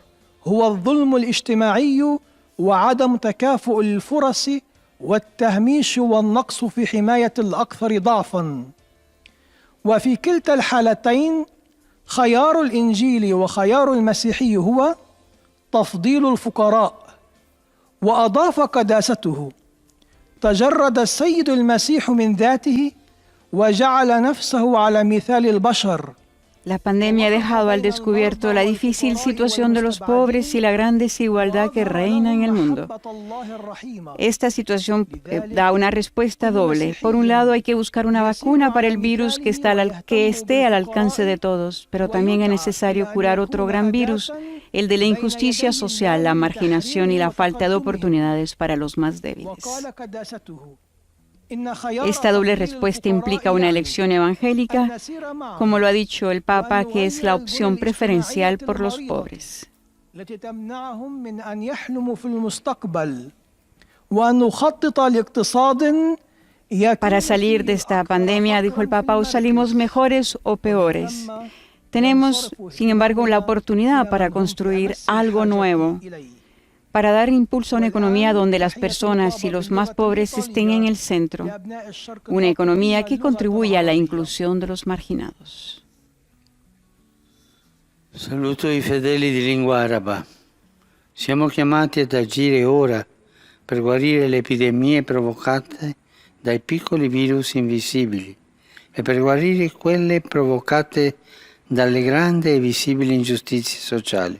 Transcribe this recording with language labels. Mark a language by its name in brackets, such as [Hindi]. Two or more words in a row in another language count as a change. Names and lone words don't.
[Arabic] هو الظلم الاجتماعي وعدم تكافؤ الفرص والتهميش والنقص في حماية الأكثر ضعفا وفي كلتا الحالتين خيار الإنجيل وخيار المسيحي هو تفضيل الفقراء وأضاف قداسته تجرد السيد المسيح من ذاته وجعل نفسه على مثال البشر. [Spanish] La pandemia ha dejado al descubierto la difícil situación de los pobres y la gran desigualdad que reina en el mundo. Esta situación da una respuesta doble. Por un lado, hay que buscar una vacuna para el virus que esté al alcance de todos, pero también es necesario curar otro gran virus, el de la injusticia social, la marginación y la falta de oportunidades para los más débiles. Esta doble respuesta implica una elección evangélica, como lo ha dicho el Papa, que es la opción preferencial por los pobres. [Arabic] وأن نخطط لاقتصاد [Spanish] Para salir de esta pandemia, dijo el Papa, o salimos mejores o peores. Tenemos, sin embargo, la oportunidad para construir algo nuevo, para dar impulso a una economía donde las personas y los más pobres estén en el centro, una economía que contribuya a la inclusión de los marginados. [Italian] Saluto i fedeli di lingua araba. Siamo chiamati ad agire ora per guarire le epidemie provocate dai piccoli virus invisibili e per guarire quelle provocate dalle grandi e visibili ingiustizie sociali.